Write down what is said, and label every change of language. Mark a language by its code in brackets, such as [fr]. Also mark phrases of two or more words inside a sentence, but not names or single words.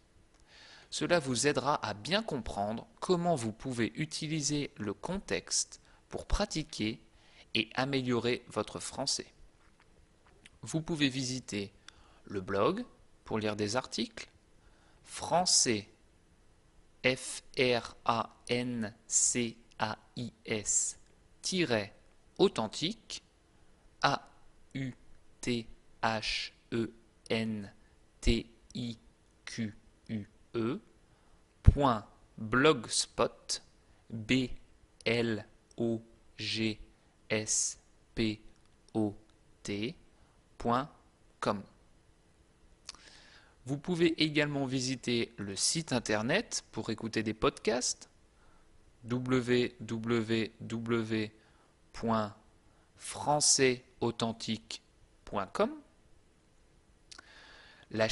[fr] Cela vous aidera à bien comprendre comment vous pouvez utiliser le contexte pour pratiquer et améliorer votre français. Vous pouvez visiter le blog pour lire des articles, français, F-R-A-N-C-A-I-S, authentique, A-U-T-H-E-N-T-I-Q-U-E, .blogspot, B-L-O-G-S-P-O-T.com. Vous pouvez également visiter le site internet pour écouter des podcasts, www.françaisauthentique.com, la